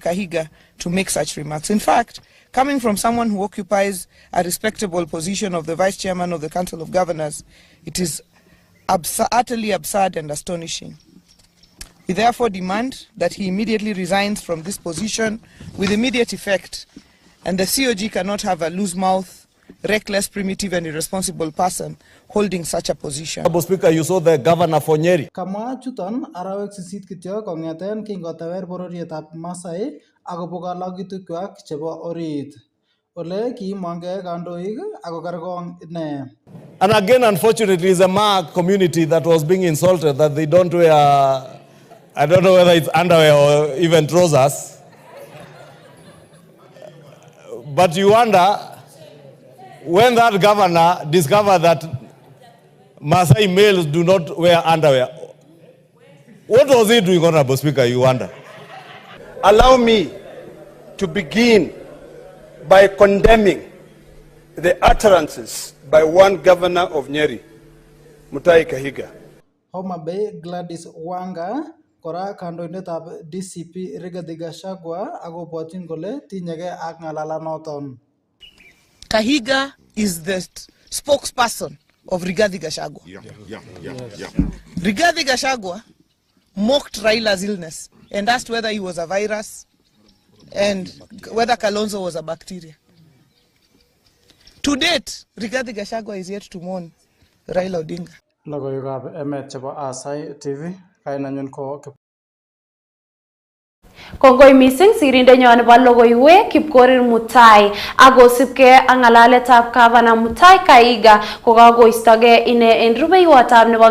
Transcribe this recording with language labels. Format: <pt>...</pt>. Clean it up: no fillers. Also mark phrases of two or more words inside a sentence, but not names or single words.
<en>Kahiga to make such remarks. In fact, coming from someone who occupies a respectable position of the Vice Chairman of the Council of Governors, it is utterly absurd and astonishing. We therefore demand that he immediately resigns from this position with immediate effect, and the COG cannot have a loose mouth, reckless, primitive and irresponsible person holding such a position. Mr. Speaker, you saw the governor for Nyeri.</en> <kln>Kamwa chuton arawek sisit kityo kong'eten kingotewer bororietab Masai akobo kalokitukwak chebo orit. Ole kiimongei kandoik akokerkong ine.</kln> <en>And again, unfortunately, it's a Ma community that was being insulted that they don't wear, I don't know whether it's underwear or even trousers. But you wonder, when that governor discovered that Maasai males do not wear underwear, what was he doing, Honorable Speaker, you wonder? Allow me to begin by condemning the utterances by one governor of Nyeri, Mutai Kahiga.</en> <kln>Homa Bay Gladys Wanga kora kandoindetab DCP Rigathi Gachagua akobwotyin kole tinyegei ak ng'alalanoton.</kln> <en>Kahiga is the spokesperson of Rigathi Gachagua. Rigathi Gachagua mocked Raila's illness and asked whether he was a virus and whether Kalonzo was a bacteria. To date, Rigathi Gachagua is yet to mourn Raila Odinga.</en> <kln>Logoiywekab Emet chebo Aasai TV kainanyon ko Kongoi mising sirindenyon nebo logoiwek Chepkorir Mutai akosipke ak ng'alaletab gavana Mutai Kahiga kokakoistogei ine en rubeiwotab nebo</kln>